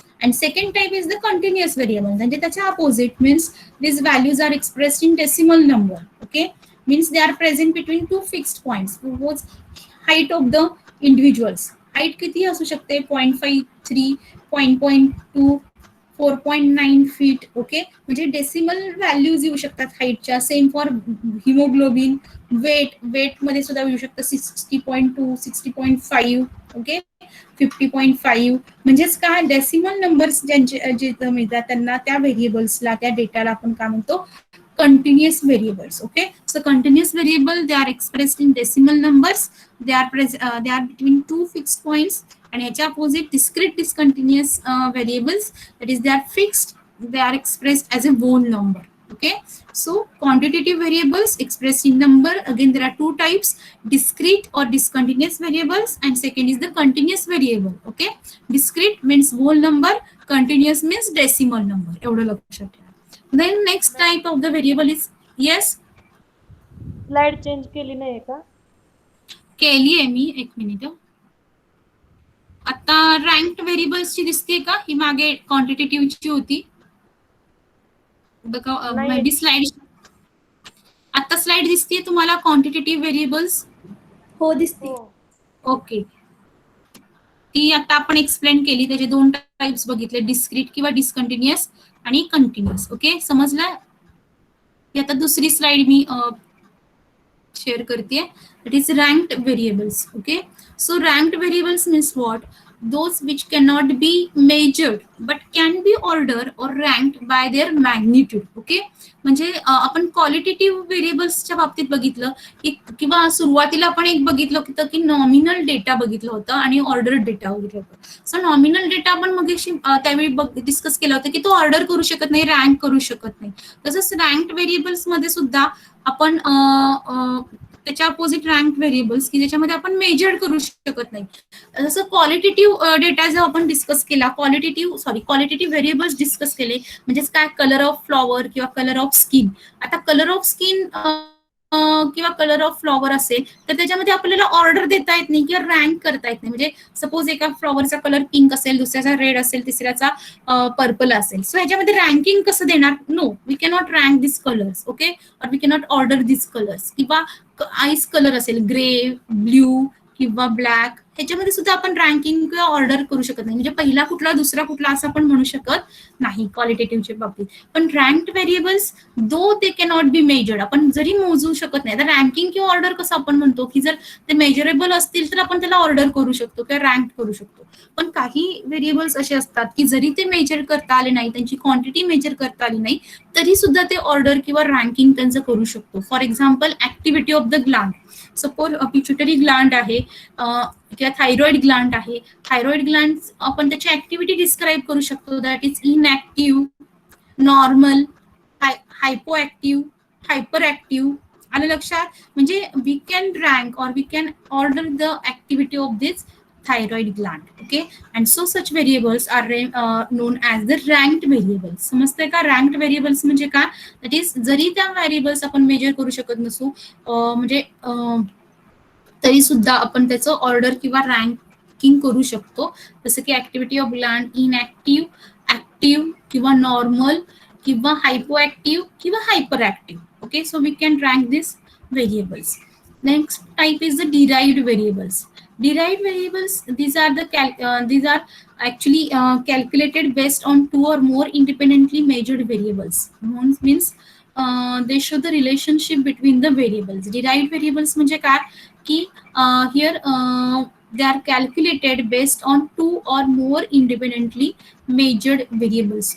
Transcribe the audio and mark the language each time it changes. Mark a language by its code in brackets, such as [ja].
[en] And second type is the continuous variable. [mr] म्हणजे त्याच्या [en] opposite means these values are expressed in decimal number. Okay, means they are present between two fixed points. Suppose height of the individuals. Height [mr] किती असू शकते, [en] 0.53, 0.2, [mr] 4.9 feet. Okay, म्हणजे decimal values येऊ शकतात हाईटच्या. Same for haemoglobin. Weight मध्ये सुद्धा येऊ शकतं 60.2, 60.5. ओके, 50.5. म्हणजेच काय, डेसिमल नंबर्स ज्यांचे जे मिळतात त्यांना, त्या व्हेरिएबल्सला, त्या डेटाला आपण काय म्हणतो, continuous variables. [en] Okay, so continuous variable, they are expressed in decimal numbers. They are between two fixed points. And ह्याच्या opposite discrete discontinuous variables, that is they are fixed, they are expressed as a whole number. Okay, so quantitative variables expressed in number, again there are two types: discrete or discontinuous variables, and second is the continuous variable. Okay, discrete means whole number, continuous means decimal number. [mr] एवढं लक्षात ठेवा. [en] Then next [mr] ma'am [en] type of the variable is, yes, [mr] slide change केली नाही का? केली आहे मी, एक minute. आता रँक्ड व्हेरिएबल्सची दिसते का? ही मागे क्वांटिटेटिव्हची होती बघा, नाही. May be slide. आता स्लाइड दिसते तुम्हाला क्वांटिटेटिव्ह व्हेरिएबल्स? हो हो. दिसते. ओके, ती आता आपण एक्सप्लेन केली. त्याचे दोन टाइप्स बघितले: डिस्क्रीट किंवा डिस्कंटिन्युअस आणि कंटिन्युअस. ओके, समजलं? आता दुसरी स्लाइड मी शेअर करते. [en] It is ranked variables. Okay, so ranked variables means what? Those which cannot be measured but can be ordered or ranked by their magnitude. [mr] Okay, म्हणजे आपण qualitative व्हेरिएबल्सच्या बाबतीत बघितलं की, किंवा सुरुवातीला आपण एक बघितलं होतं की नॉमिनल डेटा बघितलं होतं आणि ऑर्डर डेटा बघितलं होतं. सो नॉमिनल डेटा आपण मग त्यावेळी डिस्कस केला होता की तो ऑर्डर करू शकत नाही, रँक करू शकत नाही. तसंच रँक्ड व्हेरिएबल्स मध्ये सुद्धा आपण त्याच्या अपोजिट रँक व्हेरिएबल्स की ज्याच्यामध्ये आपण मेजर करू शकत नाही. जसं क्वालिटेटिव्ह डेटा जो आपण डिस्कस केला, क्वालिटेटिव्ह व्हेरिएबल्स डिस्कस केले, म्हणजेच काय, कलर ऑफ फ्लॉवर किंवा कलर ऑफ स्किन. आता कलर ऑफ स्किन किंवा कलर ऑफ फ्लॉवर असेल तर त्याच्यामध्ये आपल्याला ऑर्डर देता येत नाही किंवा रँक करता येत नाही. म्हणजे सपोज एका फ्लॉवरचा कलर पिंक असेल, दुसऱ्याचा रेड असेल, तिसऱ्याचा पर्पल असेल. सो ह्याच्यामध्ये रँकिंग कसं देणार? [en] No, we cannot rank this colours. Okay, और we cannot order this colours. [mr] किंवा आईस कलर असेल, ग्रे, ब्ल्यू किंवा ब्लॅक, ह्याच्यामध्ये सुद्धा आपण रँकिंग किंवा ऑर्डर करू शकत नाही. म्हणजे पहिला कुठला, दुसरा कुठला असं आपण म्हणू शकत नाही क्वालिटेटिव्हच्या बाबतीत. पण रँक्ड variables [en] though they cannot be measured, [mr] आपण जरी मोजू शकत नाही. तर रँकिंग किंवा ऑर्डर कसं आपण म्हणतो की जर ते मेजरेबल असतील तर आपण त्याला ऑर्डर करू शकतो किंवा रँक करू शकतो. पण काही व्हेरिएबल्स असे असतात की जरी ते मेजर करता आले नाही, त्यांची क्वांटिटी मेजर करता आली नाही, तरी सुद्धा ते ऑर्डर किंवा रँकिंग त्यांचं करू शकतो. [en] For example, activity of the gland. Suppose pituitary gland [mr] आहे किंवा [en] Thyroid gland आहे. Thyroid gland [mr] आपण त्याची [en] activity describe [mr] करू शकतो. [en] That is inactive, normal, hypo active, hyper active. [mr] आलं लक्षात? [en] म्हणजे we can rank और we can order the activity of this thyroid gland. Okay, and so such variables are known as the ranked variables. [mr] समजतंय का? ranked variables म्हणजे काय? that is जरी त्या व्हेरिएबल्स आपण मेजर करू शकत नसू, म्हणजे तरी सुद्धा आपण त्याचं ऑर्डर किंवा रँकिंग करू शकतो. जसं की [en] Activity of gland, inactive, active किंवा normal किंवा hypo active किंवा hyper active. Okay, so we can rank this variables. Next type is the derived variables. Derived variables, these are actually calculated based on two or more independently measured variables. Means they show the relationship between the variables. Derived variables [mr] म्हणजे काय की [en] here they are calculated based on two or more independently measured variables.